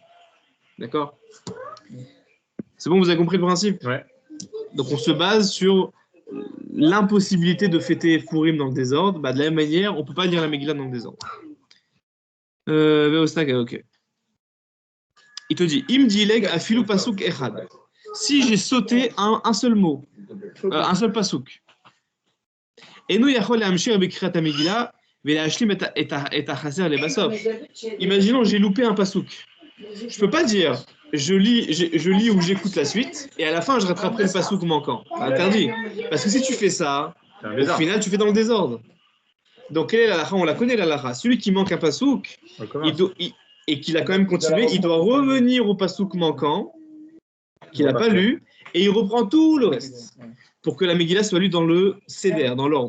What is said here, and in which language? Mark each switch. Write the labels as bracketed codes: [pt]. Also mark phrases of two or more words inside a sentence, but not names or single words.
[fr] D'accord? C'est bon, vous avez compris le principe? Ouais. Donc on se base sur l'impossibilité de fêter Purim dans le désordre. Bah, de la même manière, on ne peut pas lire la Megillah dans le désordre. Ok. Il te dit, [he] אם דילג אפילו פסוק אחד. [fr] Si j'ai sauté un seul mot, un seul pasuk. Et nous, [he] יכול אמשיר בקריאת מגילה. [fr] Imaginons, j'ai loupé un pasouk. Je peux pas dire, je lis ou j'écoute la suite, et à la fin, je rattraperai le pasouk manquant. C'est interdit. Parce que si tu fais ça, au final, tu fais dans le désordre. Donc, quelle est la halakha? On la connaît, la halakha. Celui qui manque un pasouk, et qu'il a quand même continué, il doit revenir au pasouk manquant, qu'il n'a pas lu, et il reprend tout le reste, pour que la Megillah soit lue dans le seder, dans l'ordre.